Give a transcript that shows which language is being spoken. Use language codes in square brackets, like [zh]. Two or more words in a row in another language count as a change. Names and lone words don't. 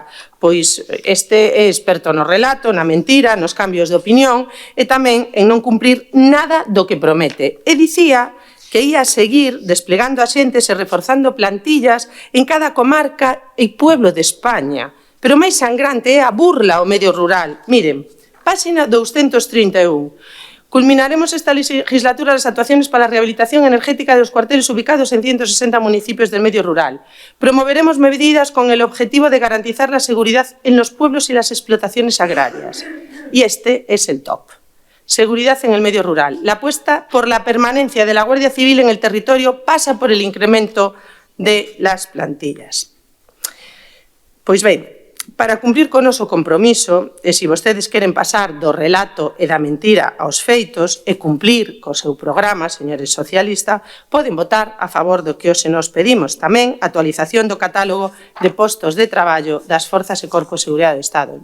[gl] Pois este é experto no relato, na mentira, nos cambios de opinión e tamén en non cumprir nada do que promete. E dicía que ia seguir desplegando axentes e reforzando plantillas en cada comarca e pueblo de España. Pero máis sangrante é a burla ao medio rural. Miren, páxina 231. [es] Culminaremos esta legislatura las actuaciones para la rehabilitación energética de los cuarteles ubicados en 160 municipios del medio rural. Promoveremos medidas con el objetivo de garantizar la seguridad en los pueblos y las explotaciones agrarias. Y este es el top. Seguridad en el medio rural. La apuesta por la permanencia de la Guardia Civil en el territorio pasa por el incremento de las plantillas. [gl] Pois ben, Para cumprir con o noso compromiso, e se vostedes queren pasar do relato e da mentira aos feitos e cumplir co seu programa, señores socialistas, poden votar a favor do que hoxe nos pedimos. Tamén actualización do catálogo de postos de traballo das Forzas e Corpos de Seguridade do Estado.